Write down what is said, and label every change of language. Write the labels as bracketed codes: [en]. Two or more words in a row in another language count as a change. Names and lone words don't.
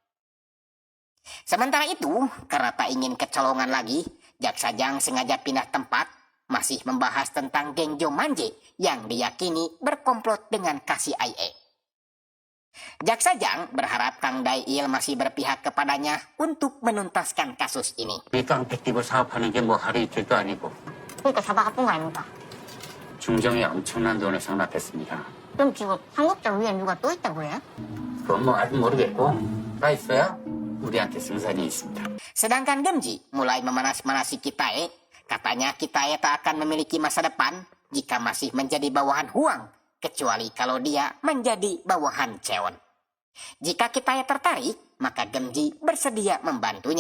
[id] Sementara itu, karena tak ingin kecolongan lagi, Jaksa Jang sengaja pindah tempat, masih membahas tentang geng Jomanje yang diyakini berkomplot dengan KCIA. Jaksa Jang berharap Kang Dail masih berpihak kepadanya untuk menuntaskan kasus ini. [ko] 일당 백집을 사업하는 게 뭐 하루 이틀도 아니고 그러니까 잡아가 본 거 아닙니까? 중정에 엄청난 돈을 상납했습니다. 그럼 지금 한국자 위에 누가 또 있다고 해요? 그건 뭐 아직 모르겠고 나 있어야 우리한테 승산이 있습니다. [id] Sedangkan Genji mulai memanas-manasi Kitae. Katanya Kitae tak akan memiliki masa depan jika masih menjadi bawahan Huang, kecuali kalau dia menjadi bawahan Cheon. Jika Kitae tertarik, maka Genji bersedia membantunya.